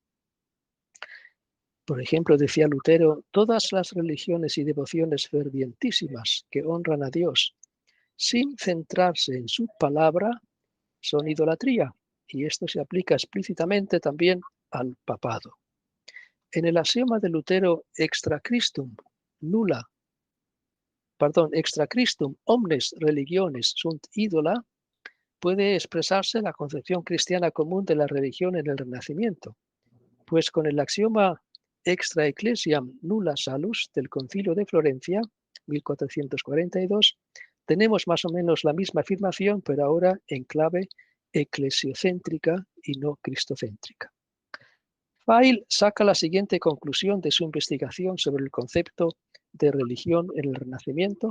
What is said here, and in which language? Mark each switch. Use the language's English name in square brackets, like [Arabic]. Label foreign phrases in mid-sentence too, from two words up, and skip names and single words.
[Spanish] Por ejemplo, decía Lutero, todas las religiones y devociones fervientísimas que honran a Dios sin centrarse en su palabra son idolatría, y esto se aplica explícitamente también al papado. En el axioma de Lutero, [Latin] extra Christum omnes religiones sunt idola, [Spanish] puede expresarse la concepción cristiana común de la religión en el Renacimiento, pues con el axioma [Latin] extra ecclesiam nulla salus [Spanish] del Concilio de Florencia, 1442, tenemos más o menos la misma afirmación, pero ahora en clave eclesiocéntrica y no cristocéntrica. Weil saca la siguiente conclusión de su investigación sobre el concepto de religión en el Renacimiento.